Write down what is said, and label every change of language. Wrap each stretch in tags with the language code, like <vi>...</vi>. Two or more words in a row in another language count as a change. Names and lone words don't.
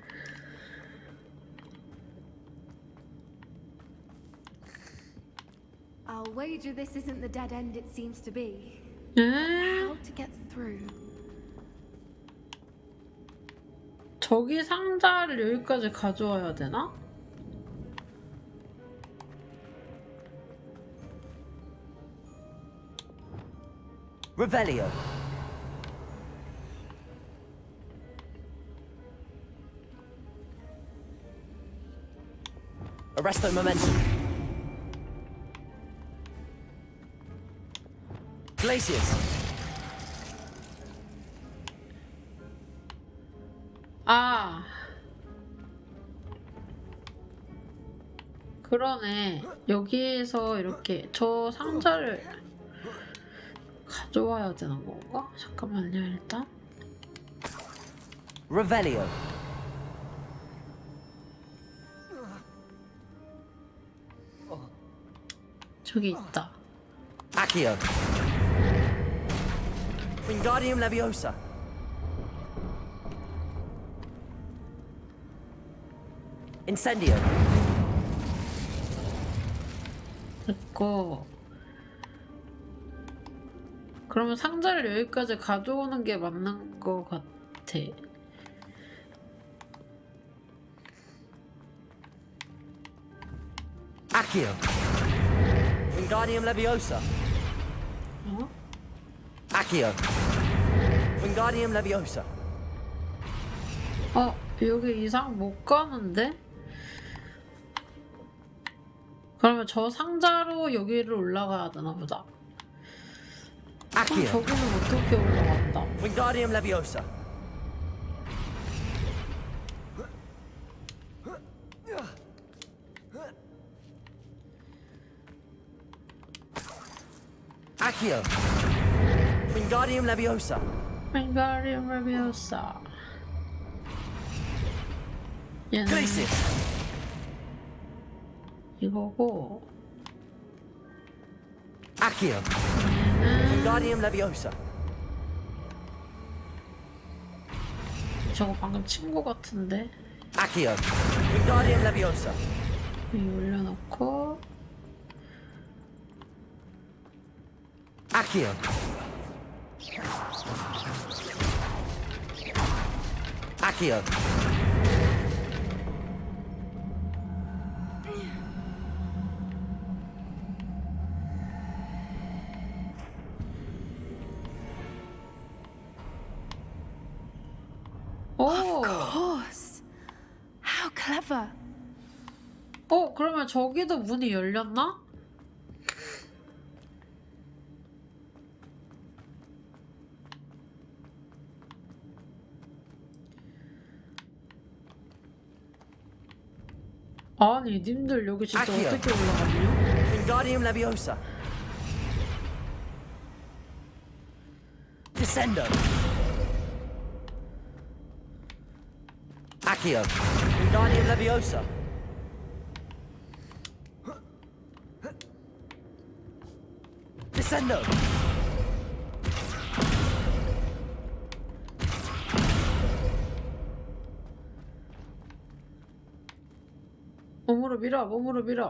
<en>I'll wager this isn't the dead end it seems to be.</en> <ko>에?</ko> <en>How to get through?</en> <ko>저기 상자를 여기까지 가져와야 되나? Revelio. Arresto momentum. Glaciers. 그러네. 여기에서 이렇게 저 상자를 가져와야 되는 건가? 잠깐만요, 일단. Revelio. 저기 있다. Accio. Wingardium Leviosa. Incendio. 됐고. 그러면 상자를 여기까지 가져오는 게 맞는 것 같아. Accio. Wingardium Leviosa. 어? Accio. Wingardium Leviosa. 여기 이상 못 가는데? 그러면 저 상자로 여기를 올라가야 되나 보다. 그럼 Accio. 저기는 어떻게 올라간다? Wingardium Leviosa. Accio. Wingardium Leviosa. 윙가리움 레비오사. 얘는 Glaciers. 이거고, Accio. 얘는 Wingardium Leviosa. 저거 방금 친구 같은데? Accio. Wingardium Leviosa. 여기 올려놓고, Accio. Accio. 오!</ko> <en>Course. How clever.</en> <ko>그러면 저기도 문이 열렸나? 아니, 님들 여기 진짜 아키야. 어떻게 올라갔냐? Wingardium Leviosa. Descendo. Accio. Wingardium Leviosa. Descendo. 몸으로 밀어, 몸으로 밀어.</ko>